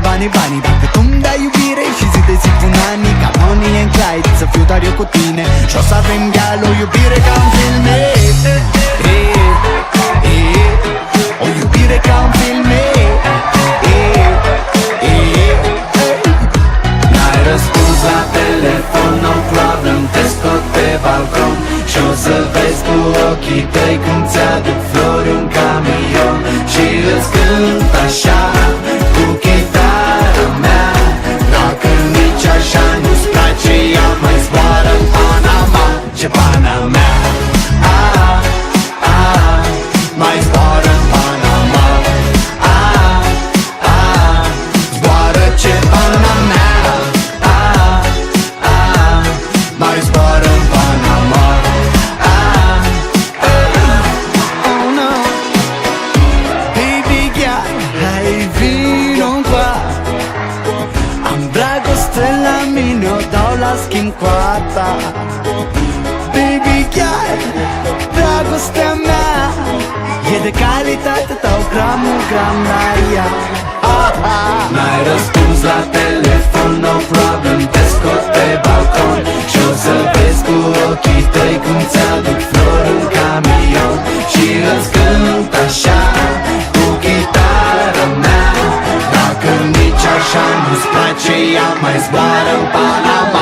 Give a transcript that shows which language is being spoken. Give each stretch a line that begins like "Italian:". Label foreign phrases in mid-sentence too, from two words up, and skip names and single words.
Romanian: Dacă tu-mi dai iubire și zi de zi pun ani, ca Bonnie and Clyde, să fiu doar eu cu tine și o să avem gal o iubire ca în filme. O iubire ca în filme. N-ai răspuns la telefon,
English: no problem,
Romanian: te scot pe balcon și o să-l vezi cu ochii tăi când ți-aduc flori un camion și îți cânt așa cu chitara mea. Dacă nici așa nu-ți place, ea mai zboară în Panama. Ce Panama? Mai zboară în Panama. Zboară ce Panama. Mai zboară în Panama.
English: Oh no. Baby girl,
Romanian: hai vino qua. Am dragoste la mine, o dau la schimb cu a ta.
English: Baby girl,
Romanian: dragostea mea e de calitate, dau gram la ea. N-ai răspuns la telefon,
English: no problem,
Romanian: te scot Și o să vezi cu ochii tăi cum ți-aduc flori în camion. Și îți cânt așa cu chitara mea. Dacă nici așa nu-ți place, ea mai zboară în Panama.